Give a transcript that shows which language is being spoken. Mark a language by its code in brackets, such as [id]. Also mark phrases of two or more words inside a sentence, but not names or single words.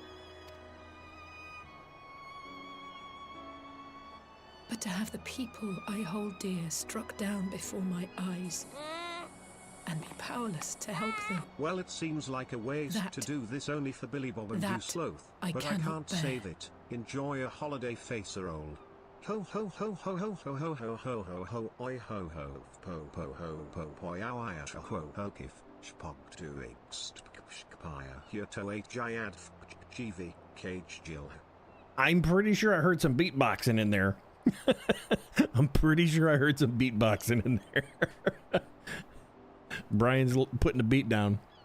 [en] But to have the people I hold dear struck down before my eyes, and be powerless to help them. Well, it seems like a waste to do this only for Billy Bob and you Sloth, but I can't save it. Enjoy a holiday, facer old. Ho ho ho ho ho ho ho ho ho ho ho oi ho ho po po ho po poi ow I ho ho kif spog to ext kpaya here to jayad gv cage jill. I'm pretty sure I heard some beatboxing in there. I'm pretty sure I heard some beatboxing in there. Brian's putting a beat down.